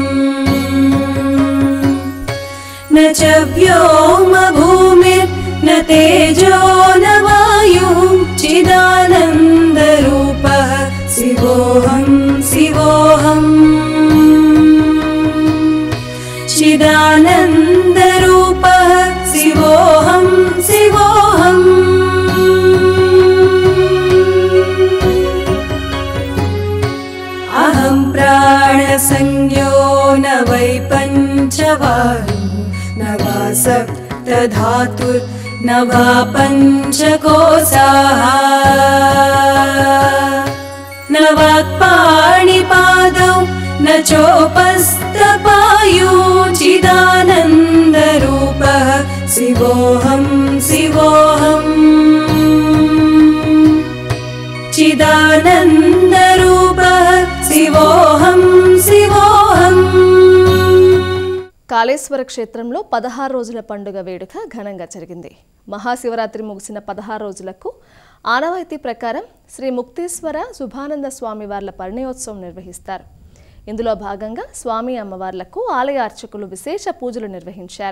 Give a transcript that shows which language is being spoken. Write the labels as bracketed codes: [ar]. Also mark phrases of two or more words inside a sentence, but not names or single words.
[sa] న చ వ్యోమ భూమిర్ న తేజో న వాయుః చిదానంద రూపః శివోహం శివోహం చిదానంద రూపః శివోహం శివోహం. అహం ప్రాణ సంజ్ఞో న వై పంచవాయు న వా సప్త ధాతుర్ न वा पञ्चकोशाः न वाक्पाणिपादौ न चोपस्थपायुचिदानन्दरूपः शिवोऽहं शिवोऽहम् चिदानन्दरूपः शिवोऽहं शिवोऽहम्. [te] కాళేశ్వర క్షేత్రంలో 16 రోజుల పండుగ వేడుక ఘనంగా జరిగింది. మహాశివరాత్రి ముగిసిన 16 రోజులకు ఆనవాయితీ ప్రకారం శ్రీ ముక్తేశ్వర శుభానంద స్వామి వార్ల పరిణయోత్సవం నిర్వహిస్తారు. ఇందులో భాగంగా స్వామి అమ్మవార్లకు ఆలయ అర్చకులు విశేష పూజలు నిర్వహించారు.